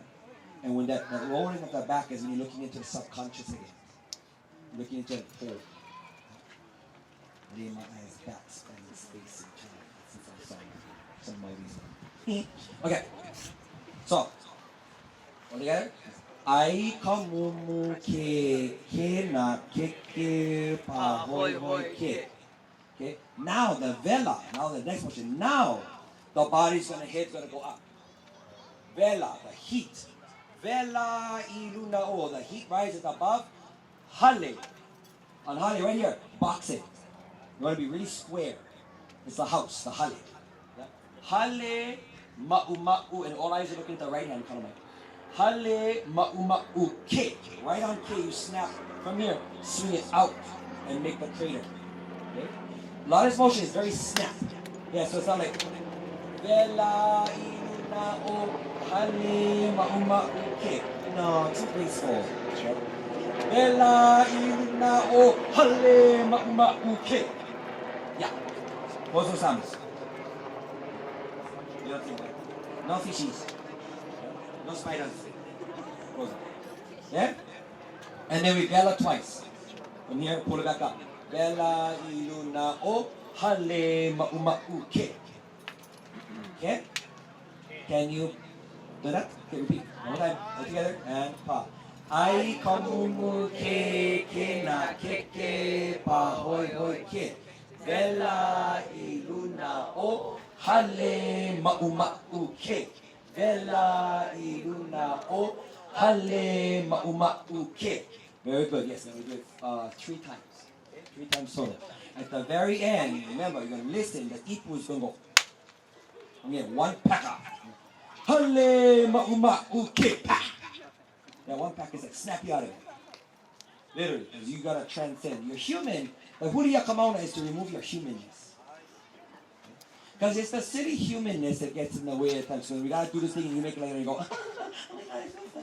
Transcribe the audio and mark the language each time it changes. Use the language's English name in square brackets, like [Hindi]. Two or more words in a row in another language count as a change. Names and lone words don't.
[English] And when that rolling of the back is when you're looking into the subconscious again. Looking into the whole. Lay my eyes back, spanning space and time. Since I saw somebody. Okay, so. All together? [Hawaiian] Ai kumu ke na ke pa hoi hoi ke. [English] Okay. Now the vela. Now the next motion. Now the body's head's gonna go up. Vela, the heat. [Hawaiian] Vela iluna o. [English] The heat rises above. Hale. On hale right here. Box it. You want to be really square. It's the house. The hale. Yeah? [Hawaiian] Hale ma'u ma'u, [English] and all eyes are looking at the right hand. Kind of like. [Hawaiian] Hale ma'u ke. [English] Right on K, you snap from here, swing it out, and make the crater. Okay? A lot of this motion is very snap. Yeah, so it's not like [Hawaiian] Vela ina o hale ma'u ke. [English] No, too graceful. [Hawaiian] Vela ina o hale ma'u ke. [English] Yeah. Both those sounds. You don't think no fishies. No spiders. Yeah? And then we vela twice. From here, pull it back up. [Hawaiian] Vela iluna o hale ma'u ke. [English] Okay? Can you do that? Okay, repeat. One more time. All together. And pa. [Hawaiian] Ai kumu ke na ke pa hoi hoi ke. Vela iluna o hale ma'u ke. Vela iluna o hale ma'u ke. [English] Very good. Yes, now we do it 3 times. Okay? 3 times total. At the very end, remember, you're going to listen. The ipu is going to go. Again, 1 paka. [Hawaiian] Hale ma'u ke. [English] Pa. That 1 pack is like snap you out of it. Literally, because you got to transcend. You're human. The Huliaka Mauna is to remove your humanness. Because it's the silly humanness that gets in the way at times. So when we got to do this thing and you make it later and you go, oh my God, it's so funny.